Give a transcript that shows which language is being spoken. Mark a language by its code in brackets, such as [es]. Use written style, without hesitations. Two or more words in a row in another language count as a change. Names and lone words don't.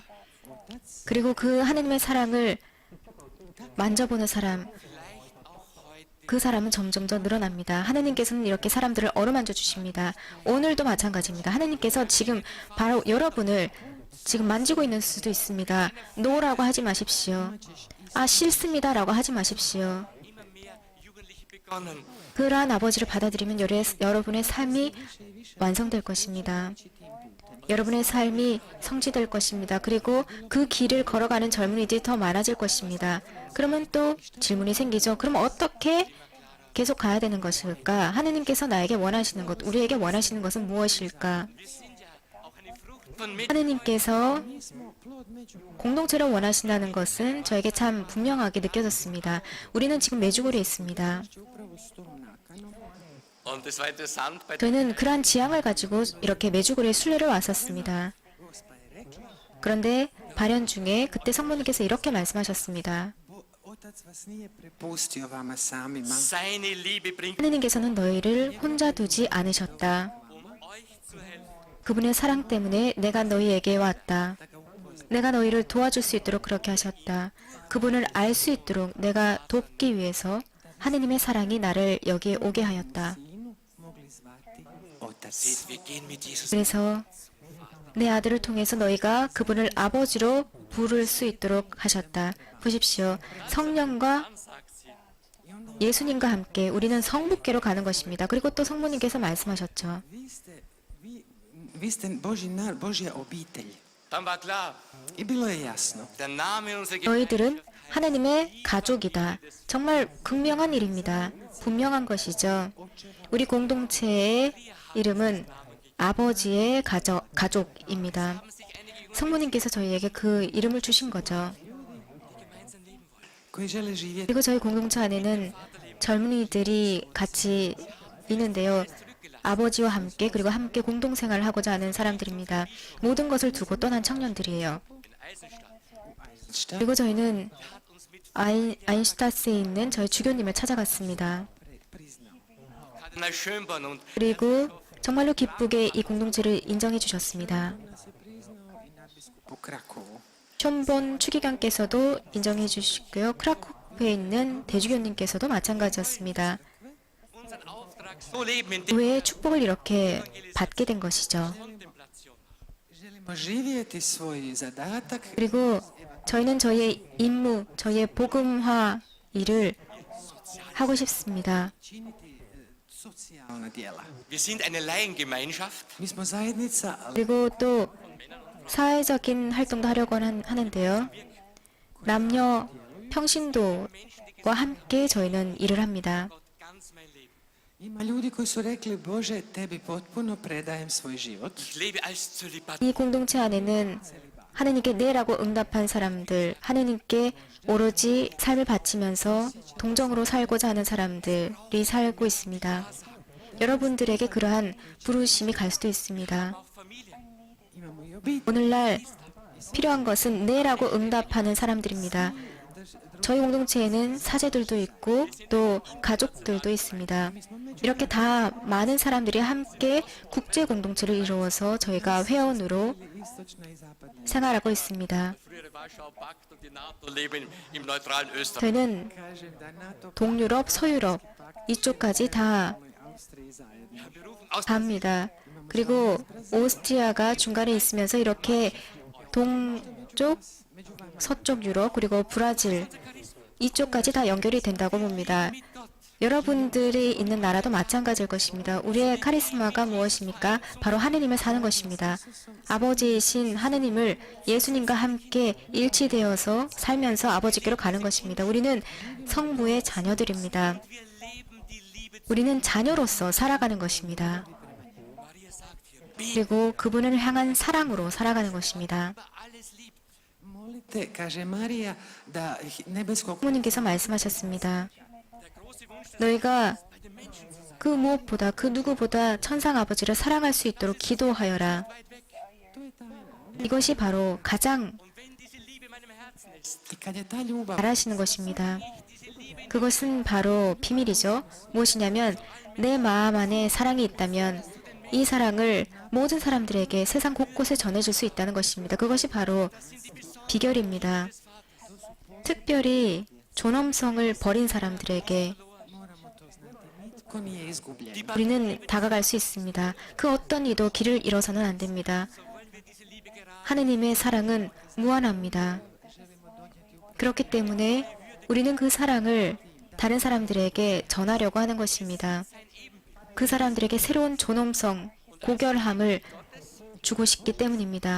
[ko] 그리고 그 하느님의 사랑을 만져보는 사람, 그 사람은 점점 더 늘어납니다. 하느님께서는 이렇게 사람들을 어루만져 주십니다. 오늘도 마찬가지입니다. 하느님께서 지금 바로 여러분을 지금 만지고 있는 수도 있습니다. 노라고 하지 마십시오. 아, 싫습니다라고 하지 마십시오. [de] immer mehr Jugendliche begonnen. [ko] 그러한 아버지를 받아들이면 여러분의 삶이 완성될 것입니다. 여러분의 삶이 성취될 것입니다. 그리고 그 길을 걸어가는 젊은이들이 더 많아질 것입니다. 그러면 또 질문이 생기죠. 그럼 어떻게 계속 가야 되는 것일까? 하느님께서 나에게 원하시는 것, 우리에게 원하시는 것은 무엇일까? [de] Von mit [ko] 하느님께서 공동체를 원하신다는 것은 저에게 참 분명하게 느껴졌습니다. 우리는 지금 메주골에 있습니다. [de] und es war interessant bei [ko] 저희는 그러한 지향을 가지고 이렇게 메주골에 순례를 왔었습니다. 그런데 발연 중에 그때 성모님께서 이렇게 말씀하셨습니다. [hr] Otac vas nije prepustio vama samima. [de] seine Liebe bringt, [ko] 하느님께서는 너희를 혼자 두지 않으셨다. [de] euch zu helfen. [ko] 그분의 사랑 때문에 내가 너희에게 왔다. 내가 너희를 도와줄 수 있도록 그렇게 하셨다. 그분을 알 수 있도록 내가 돕기 위해서 하느님의 사랑이 나를 여기에 오게 하였다. [hr] Sinu mogli zvati otac. [de] Seht, wir gehen mit Jesus. [ko] 그래서 내 아들을 통해서 너희가 그분을 아버지로 부를 수 있도록 하셨다. 보십시오. 성령과 [de] Sagt sie, [ko] 예수님과 함께 우리는 성부께로 가는 것입니다. 그리고 또 성모님께서 말씀하셨죠. [hr] Vi ste Božji nar, Božja obitelj. [de] dann war klar, [hr] I bilo je jasno. [de] der Name unserer [ko] 너희들은 하나님의 가족이다. 정말 극명한 일입니다. 분명한 것이죠. 우리 공동체의 이름은 아버지의 가족입니다. 성모님께서 저희에게 그 이름을 주신 거죠. [hr] Koji žele živjeti [ko] 그리고 저희 공동체 안에는 젊은이들이 같이 있는데요. 아버지와 함께 그리고 함께 공동생활을 하고자 하는 사람들입니다. 모든 것을 두고 떠난 청년들이에요. [de] Stadt [ko] 그리고 저희는 아인슈타스에 있는 저희 주교님을 찾아갔습니다. [hr] priznao. [de] Kardinal Schönborn und [ko] 그리고 정말로 기쁘게 이 공동체를 인정해 주셨습니다. [hr] Se priznao i nadbiskupu Krakovu. [ko] 촌본 추기관께서도 인정해 주시고요. 크라코프에 있는 대주교님께서도 마찬가지였습니다. [de] unseren Auftrag so leben in [ko] 교회의 축복을 이렇게 받게 된 것이죠. [de] Kontemplation. [hr] Želimo živjeti svoj zadatak [ko] 그리고 저희는 저희의 임무, 저희의 복음화 일을 하고 싶습니다. [hr] činiti socijalna djela. [de] Wir sind eine Laiengemeinschaft. [hr] Mi smo zajednica [ko] 그리고 또 사회적인 활동도 하려고 하는데요. 남녀 평신도와 함께 저희는 일을 합니다. [de] Gott ganz mein Leben. [hr] ima ljudi koji su rekli Bože, tebi potpuno predajem svoj život. [de] Ich lebe als Zölibat. [ko] 이 공동체 안에는 하느님께 네라고 응답한 사람들, 하느님께 오로지 삶을 바치면서 동정으로 살고자 하는 사람들이 살고 있습니다. 여러분들에게 그러한 부르심이 갈 수도 있습니다. [de] Auch Familie. [hr] Imamo i obitelj. [ko] 오늘날 필요한 것은 네라고 응답하는 사람들입니다. 저희 공동체에는 사제들도 있고 또 가족들도 있습니다. 이렇게 다 많은 사람들이 함께 국제 공동체를 이루어서 저희가 회원으로 [hr] Istočna i zapadna. [ko] 생활하고 있습니다. [de] Frühere Warschauer Pakt und die NATO leben im neutralen Österreich. [ko] 저희는 [hr] Kažem da NATO [ko] 동유럽, 서유럽 이쪽까지 다 [hr] Austriji zajedno. [de] Wir rufen aus [ko] 갑니다. 그리고 오스트리아가 중간에 있으면서 이렇게 동쪽, 서쪽 유럽 그리고 브라질 이쪽까지 다 연결이 된다고 봅니다. 여러분들이 있는 나라도 마찬가지일 것입니다. 우리의 카리스마가 무엇입니까? 바로 하느님을 사는 것입니다. 아버지이신 하느님을 예수님과 함께 일치되어서 살면서 아버지께로 가는 것입니다. 우리는 성부의 자녀들입니다. [de] wir leben die Liebe. [ko] 우리는 자녀로서 살아가는 것입니다. [de] Maria sagt hier, [ko] 그리고 그분을 향한 사랑으로 살아가는 것입니다. [de] alles liebt. [hr] Molite, kaže Marija, da nebeskog [ko] 부모님께서 말씀하셨습니다. 너희가 그 무엇보다 그 누구보다 천상 아버지를 사랑할 수 있도록 기도하여라. 이것이 바로 가장 [hr] I kad je ta ljubav [ko] 잘하시는 것입니다. 그것은 바로 비밀이죠. 무엇이냐면 내 마음 안에 사랑이 있다면 이 사랑을 모든 사람들에게 세상 곳곳에 전해줄 수 있다는 것입니다. 그것이 바로 비결입니다. 특별히 존엄성을 버린 사람들에게 [hr] nitko nije izgubljen. [ko] 우리는 다가갈 수 있습니다. 그 어떤 이도 길을 잃어서는 안 됩니다. 하느님의 사랑은 무한합니다. 그렇기 때문에 우리는 그 사랑을 다른 사람들에게 전하려고 하는 것입니다. 그 사람들에게 새로운 존엄성, 고결함을 주고 싶기 때문입니다.